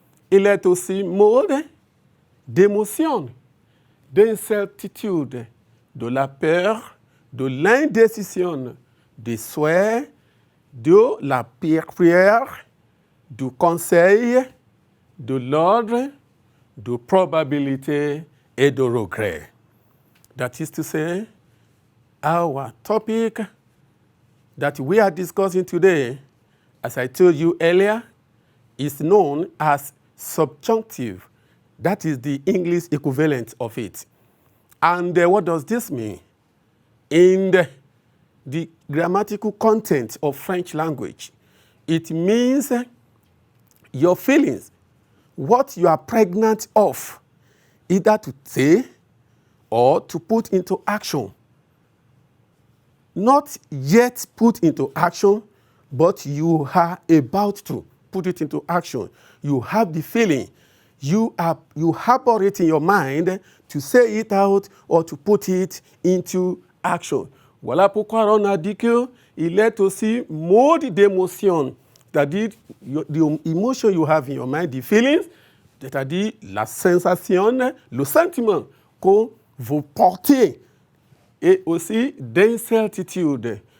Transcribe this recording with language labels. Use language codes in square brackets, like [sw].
[fr] Il est aussi mode d'émotion, d'incertitude, de la peur, de l'indécision, des souhaits, de la prière, du conseil, de l'ordre, de probabilité et de regret. [en] That is to say, our topic that we are discussing today, as I told you earlier, is known as subjunctive. That is the English equivalent of it. And what does this mean? In the grammatical content of French language, it means your feelings, what you are pregnant of, either to say or to put into action. Not yet put into action, but you are about to put it into action. You have the feeling. You harbor it in your mind to say it out or to put it into action. [fr] Voilà pourquoi on a dit qu'il est aussi mode d'émotion. C'est-à-dire, [en] the emotion you have in your mind, the feelings, [fr] c'est-à-dire la sensation, le sentiment que vous portez, et aussi d'incertitude,